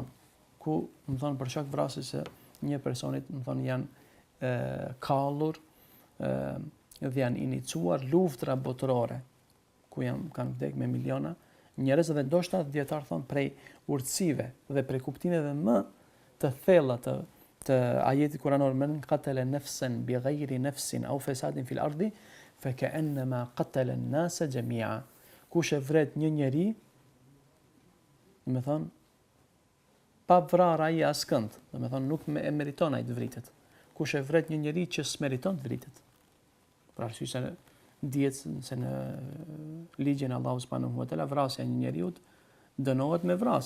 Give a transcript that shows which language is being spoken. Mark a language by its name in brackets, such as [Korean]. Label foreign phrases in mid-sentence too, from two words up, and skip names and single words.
[Albanian] Ku, më thon për shkak vrasjes së një personit, më thon janë kallur dhe janë inicuar luftra botërore, ku kanë vdekur me miliona njerëz dhe ndoshta dietar thon prej urtësive dhe prej kuptimeve më të thella të ajetit kuranor [Arabic] من قتل نفسا بغير نفس أو فساد في الأرض فكأنما قتل الناس جميعا. [Albanian] Kush e vret një njeri, do të thon pa vrarë ai askënd, do të thon nuk e meriton ai të vritet. Kush e vret një njeri që s'meriton të vritet. Për arsye se dihet se në ligjin e Allahut [Arabic] سبحانه وتعالى [Albanian] vrasja e një njeriu dënohet me vrasje.